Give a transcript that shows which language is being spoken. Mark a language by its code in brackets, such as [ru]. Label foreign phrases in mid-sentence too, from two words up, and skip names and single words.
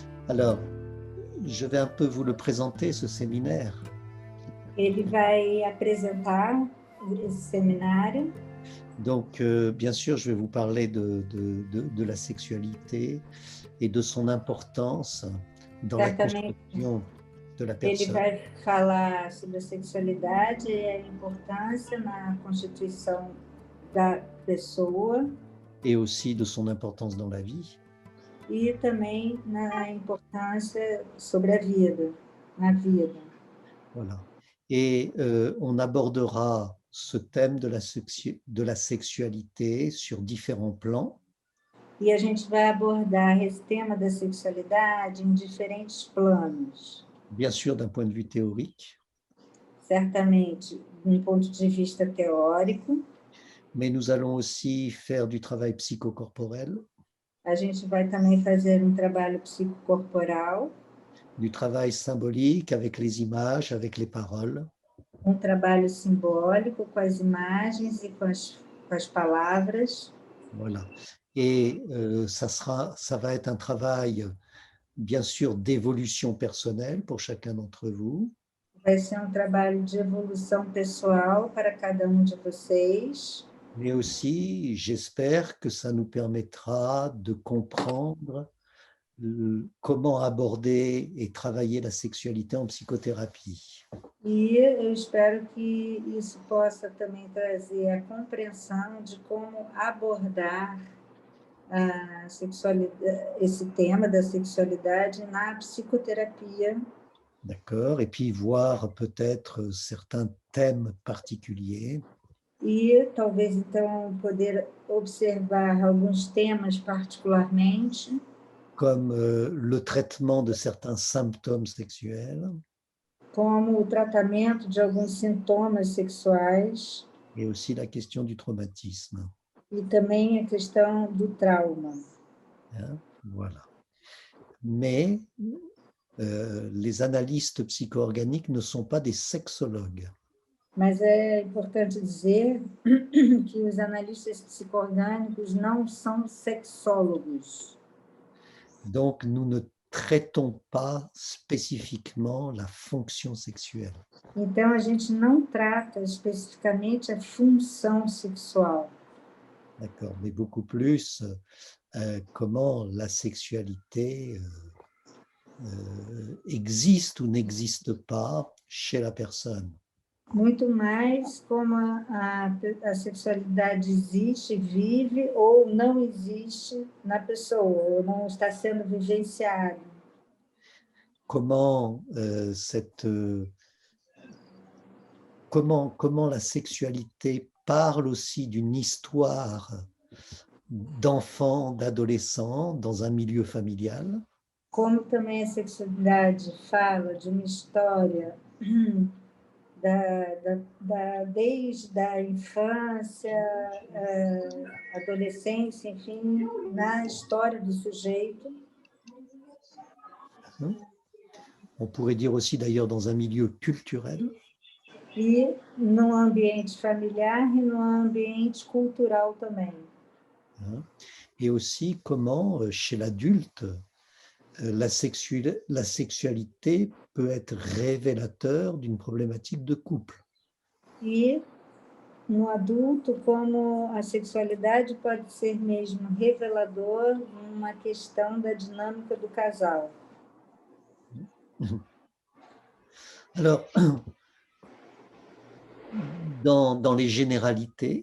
[fr] Alors, je vais un peu vous le présenter, ce séminaire. [pt] Ele vai apresentar esse seminário. [fr] Donc, bien sûr, je vais vous parler de la sexualité et de son importance dans la [pt] Certamente [fr] construction de la [pt] ele [fr] personne [pt] vai falar sobre a sexualidade e a importância na constituição da pessoa [fr] et aussi de son importance dans la vie. [pt] e também na importância sobre a vida, na vida. [fr] Voilà. Et on abordera ce thème de la sexualité sur différents plans. [pt] E a gente vai abordar esse tema da sexualidade em diferentes planos. [fr] Bien sûr, d'un point de vue théorique, [pt] Certamente, de um ponto de vista teórico, [fr] mais nous allons aussi faire du travail psychocorporel, [pt] a gente vai também fazer um trabalho psicocorporal, [fr] du travail symbolique avec les images, avec les paroles, [pt] um trabalho simbólico com as imagens e com as palavras. [fr] voilà. Et ça va être un travail, bien sûr, d'évolution personnelle pour chacun d'entre vous, [pt] Vai ser um trabalho de evolução pessoal para cada um de vocês, [fr] mais aussi, j'espère que ça nous permettra de comprendre comment aborder et travailler la sexualité en psychothérapie. [pt] e eu espero que isso possa também trazer a compreensão de como abordar a sexualidade, esse tema da sexualidade na psicoterapia. [fr] D'accord? Et puis voir peut-être certains thèmes particuliers, [pt] E talvez então poder observar alguns temas particularmente, [fr] comme le traitement de certains symptômes sexuels, [pt] como o tratamento de alguns sintomas sexuais [fr] et aussi la question du traumatisme. [pt] e também a questão do trauma. [fr] Hein? Voilà. Mais les analystes psycho-organiques ne sont pas des sexologues. [pt] Mas é importante dizer que os analistas psicoorgânicos não são sexólogos. [fr] Donc, nous ne traitons pas spécifiquement la fonction sexuelle. [pt] Então, a gente não trata especificamente a função sexual, [fr] D'accord, mais beaucoup plus comment la sexualité existe ou n'existe pas chez la personne. [pt] muito mais como a sexualidade existe, vive ou não existe na pessoa, ou não está sendo vivenciada. [fr] Comment, comment la sexualité parle aussi d'une histoire d'enfant, d'adolescent dans un milieu familial. [pt] Como também a sexualidade fala de uma história desde a infância, adolescência, enfim, na história do sujeito. [fr] On pourrait dire aussi d'ailleurs dans un milieu culturel. [pt] E no ambiente familiar e no ambiente cultural também. [fr] Et aussi comment, chez l'adulte, la sexualité peut être révélateur d'une problématique de couple. [pt] E no adulto, como a sexualidade pode ser mesmo revelador numa questão da dinâmica do casal. [fr] Alors, dans les généralités,